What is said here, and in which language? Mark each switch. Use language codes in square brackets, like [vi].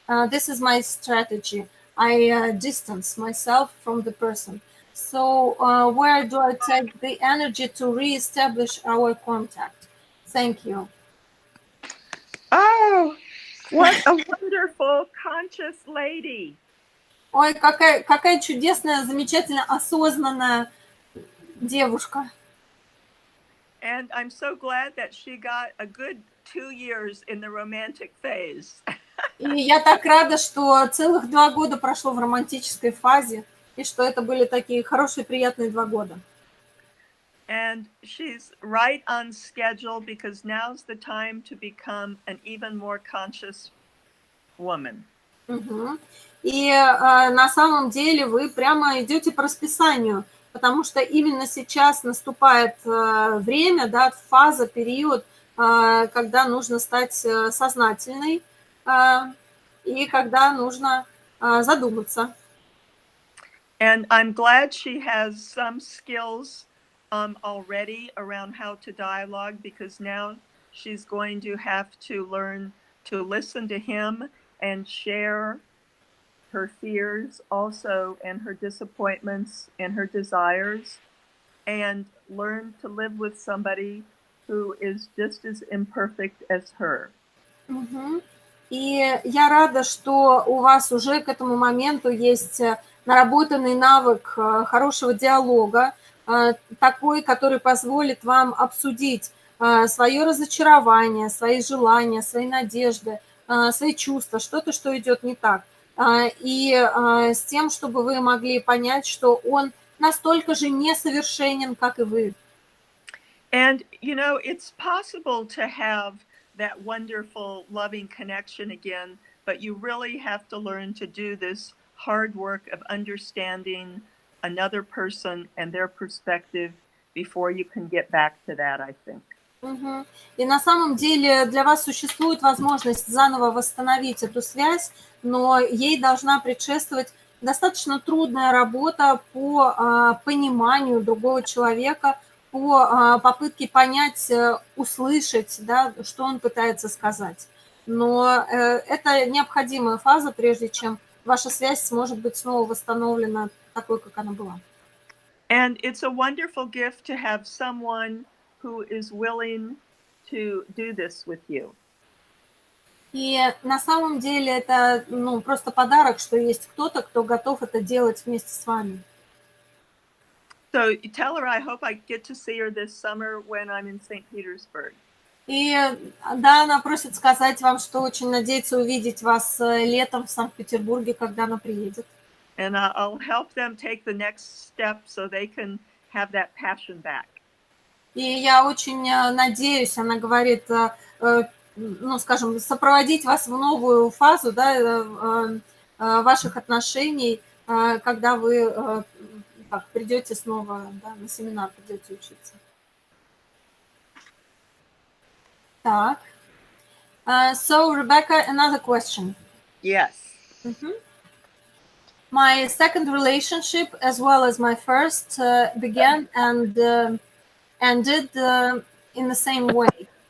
[en] This is my strategy. I distance myself from the person. So where do I take the energy to reestablish our contact? Thank you. Oh, what a wonderful, conscious lady. [ru] Ой, какая чудесная, замечательно осознанная девушка. [en] And I'm so glad that she got a good 2 years in the romantic phase. [ru] И я так рада, что целых 2 года прошло в романтической фазе, и что это были такие хорошие, приятные 2 года. [en] And she's right on schedule because now's the time to become an even more conscious woman. [ru] И на самом деле вы прямо идете по расписанию, потому что именно сейчас наступает время, да, фаза, период, когда нужно стать сознательной и когда нужно задуматься. [en] And I'm glad she has some skills already around how to dialogue, because now she's going to have to learn to listen to him and share her fears also, and her disappointments and her desires, and learn to live with somebody who is just as imperfect as her. [ru] И я рада, что у вас уже к этому моменту есть наработанный навык хорошего диалога, такой, который позволит вам обсудить свое разочарование, свои желания, свои надежды, свои чувства, что-то, что идет не так. И с тем, чтобы вы могли понять, что он настолько же несовершенен, как и вы. [en] And, you know, it's possible to have that wonderful, loving connection again, but you really have to learn to do this hard work of understanding another person and their perspective before you can get back to that, I think. [ru] И на самом деле для вас существует возможность заново восстановить эту связь, но ей должна предшествовать достаточно трудная работа по пониманию другого человека, по попытке понять, услышать, да, что он пытается сказать. Но это необходимая фаза, прежде чем ваша связь сможет быть снова восстановлена такой, как она была. [en] And it's a wonderful gift to have someone who is willing to do this with you. [ru] И на самом деле это, ну, просто подарок, что есть кто-то, кто готов это делать вместе с вами. [en] So tell her I hope I get to see her this summer when I'm in St. Petersburg. [ru] И да, она просит сказать вам, что очень надеется увидеть вас летом в Санкт-Петербурге, когда она приедет. [en] And I'll help them take the next step so they can have that passion back. [ru] И я очень надеюсь, она говорит, ну, скажем, сопроводить вас в новую фазу, да, ваших отношений, когда вы придете снова, да, на семинар, придете учиться. Так. [en] So, Rebecca, another question. Yes. My second relationship, as well as my first, began and ended in the same way.